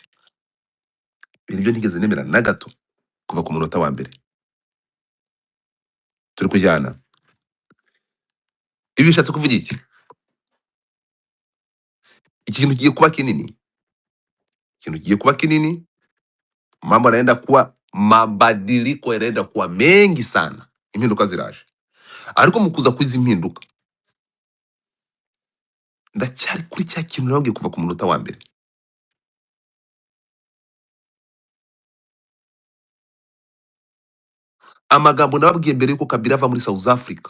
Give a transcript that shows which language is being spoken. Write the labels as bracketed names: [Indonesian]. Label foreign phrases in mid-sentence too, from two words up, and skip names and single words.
[Kinyarwanda] Ibintu byo ntigeze nemera na gato kuva ku munota wa mbere. Turi kujyana. Ibi bishatse kuvuga iki? Ikintu kigiye kuba kinini. Ikintu kigiye kuba kinini. [Swahili] Mambo yanaenda kuwa mabadiliko yanaenda kuwa mengi sana. [Kinyarwanda] Impinduka ziraje. Ariko mukuza kwiza impinduka. Ndacyari kuri cya kintu nababwiye kuva ku munota wa mbere. Amagambo nababwiye mbere yuko Kabila ava muri South Africa.